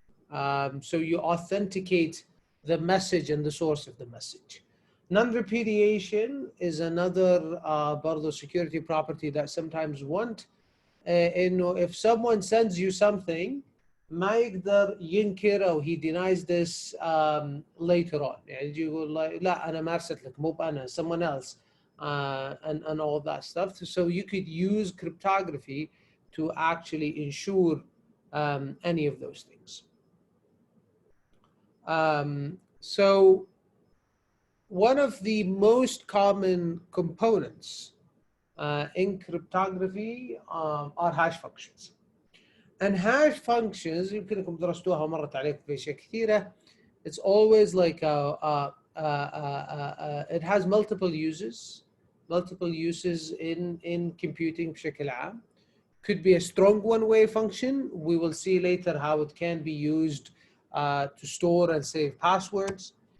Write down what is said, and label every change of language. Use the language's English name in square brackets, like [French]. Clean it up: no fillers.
[English] So you authenticate the message and the source of the message. Non-repudiation is another برضو security property that sometimes want. إنه if someone sends you something, ما يقدر ينكر أو he denies this later on. [Arabic] يعني يقول لا أنا ما أرسلت لك مو أنا, someone else, and all that stuff. [English] So you could use cryptography to actually ensure any of those things. So one of the most common components in cryptography are hash functions. [Arabic] And hash functions, يمكنكم درستوها ومرت عليكم في أشياء كثيرة. [English] It's always like it has multiple uses in computing بشكل عام. Could be a strong one-way function. We will see later how it can be used to store and save passwords.